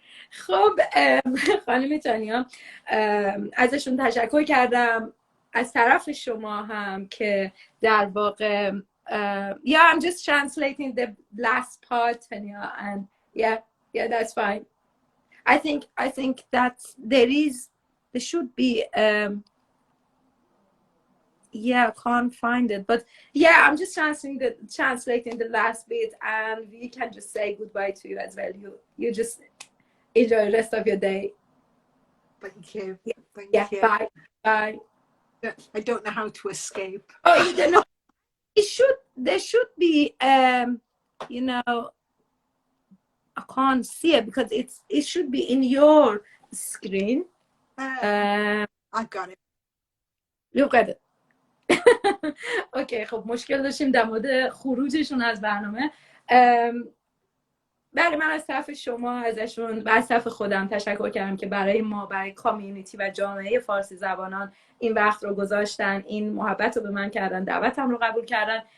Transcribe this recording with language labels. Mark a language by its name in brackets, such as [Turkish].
[Persian] خب خانم تانیا، ازشون تشکر کردم، از طرف شما هم که در واقع [English] yeah, I'm just translating the last part, Tanya, and yeah, that's fine. I think that there should be yeah, I can't find it, but yeah, I'm just translating the last bit, and we can just say goodbye to you as well. You just enjoy the rest of your day. Thank you. Thank you. Bye. I don't know how to escape. Oh, you don't know. There should be you know, I can't see it because it should be in your screen. I've got it. Look at it. [Persian] اوکی، خب مشکل داشتیم در مورد خروجشون از برنامه. بله، من از طرف شما ازشون و از طرف خودم تشکر کردم که برای ما، برای کامیونیتی و جامعه فارسی زبانان این وقت رو گذاشتن، این محبت رو به من کردن، دعوتم رو قبول کردن.